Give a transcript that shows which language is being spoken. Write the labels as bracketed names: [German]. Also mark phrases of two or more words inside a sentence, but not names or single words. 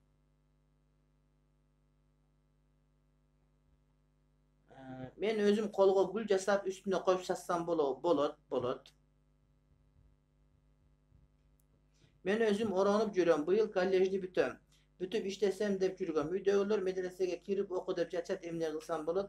[Kyrgyz] Мен өзүм колго гүл жасап үстүнө коюп сатсам болот. Мен өзүм оранып жүрөм. Быйыл колледжни бүтөм. Бүтүп иштесем деп жүргөм. Үйдөгүлөр медресеге кирип оку деп жатат, эмне кылсам болот?